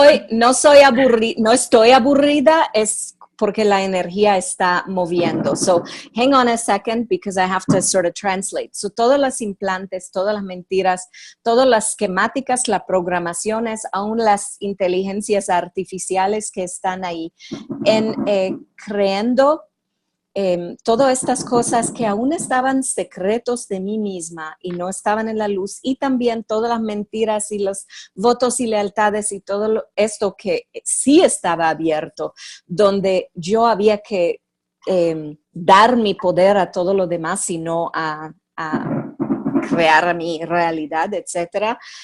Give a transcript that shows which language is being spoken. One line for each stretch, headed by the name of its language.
Spanish: No estoy aburrida, es porque la energía está moviendo.
English: So hang on a second because I have to sort of translate.
Spanish: So todos los implantes, todas las mentiras, todas las esquemáticas, las programaciones, aún las inteligencias artificiales que están ahí creando todas estas cosas que aún estaban secretos de mí misma y no estaban en la luz, y también todas las mentiras y los votos y lealtades y todo esto que sí estaba abierto, donde yo había que dar mi poder a todo lo demás y no a crear mi realidad, etcétera.